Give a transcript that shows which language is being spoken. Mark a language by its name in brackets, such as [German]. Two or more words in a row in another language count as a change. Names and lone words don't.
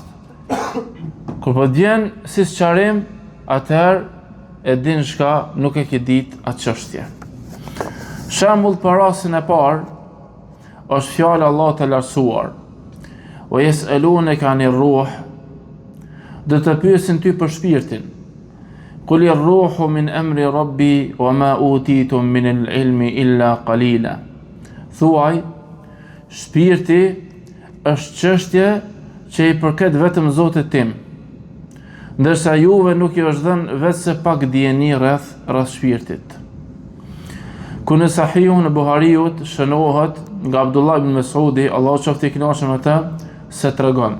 [Albanian] Kur po djen si sqarim, atëherë e din çka nuk e ke ditë atë çështje. Shembull për rastin e parë është fjala Allah të lartësuar. [Arabic] ويسألونك عن الروح. [Albanian] Do të pyesin ty për shpirtin. [Arabic] قل الروح من أمر ربي وما أوتيتم من العلم إلا قليلا. [Albanian] Thuaj, shpirti është çështje që i përket vetëm Zotit tim, ndërsa juve nuk ju është dhënë vetëse pak dijeni rreth shpirtit. Ku në Sahihun e Buhariut shënohet nga Abdullah ibn Mesudi, Allahu qoftë i kënaqur me të, se tregon.